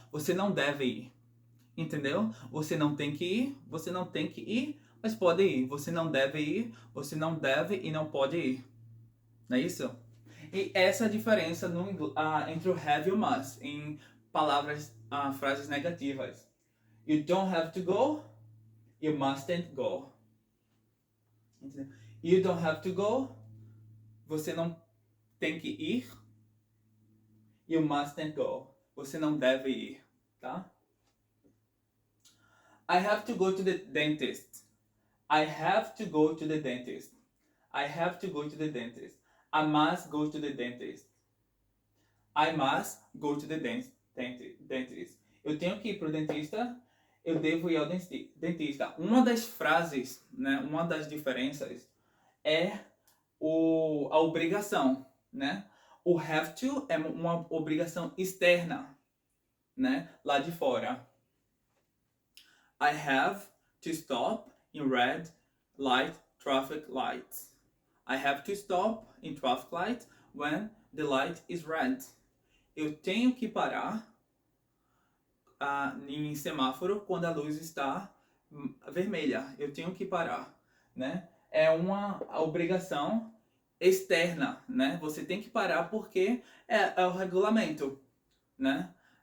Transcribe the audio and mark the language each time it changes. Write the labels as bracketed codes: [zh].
[pt] Você não deve ir. Entendeu? Você não tem que ir, você não tem que ir, mas pode ir. Você não deve ir, você não deve e não pode ir. Não é isso? E essa é a diferença entre o have e o must em frases negativas. [en] You don't have to go, you mustn't go. [pt] Entendeu? [en] You don't have to go. [pt] Você não tem que ir. [en] You mustn't go. [pt] Você não deve ir, tá? [en] I have to go to the dentist. I have to go to the dentist. I have to go to the dentist. I must go to the dentist. I must go to the dentist. [pt] Eu tenho que ir pro dentista. Eu devo ir ao dentista. Uma das frases, né? Uma das diferenças é a obrigação, né? O have to é uma obrigação externa, né? Lá de fora. [en] I have to stop in red light traffic lights. I have to stop in traffic light when the light is red. [pt] Eu tenho que parar em semáforo quando a luz está vermelha. Eu tenho que parar, né? É uma obrigação externa, né? Você tem que parar porque é o regulamento, né?